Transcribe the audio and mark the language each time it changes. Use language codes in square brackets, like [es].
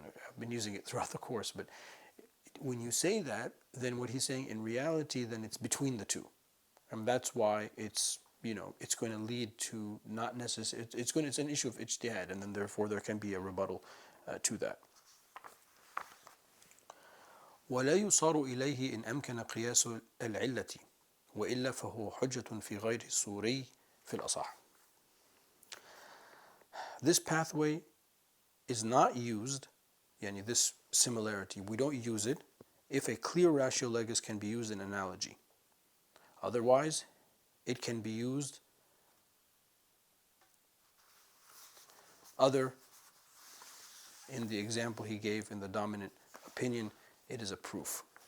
[en] I've been using it throughout the course, but when you say that, then what he's saying in reality, then it's between the two. And that's why it's going to lead to not necessarily, it's an issue of ijtihad, and then therefore there can be a rebuttal to that. [ar] ولا يصار إليه إن أمكن قياس العلة وإلا فهو حجة في غير الصوري في الأصح. [en] This pathway is not used, this similarity, we don't use it if a clear ratio legis can be used in analogy. Otherwise, it can be used other in the example he gave in the dominant opinion, it is a proof.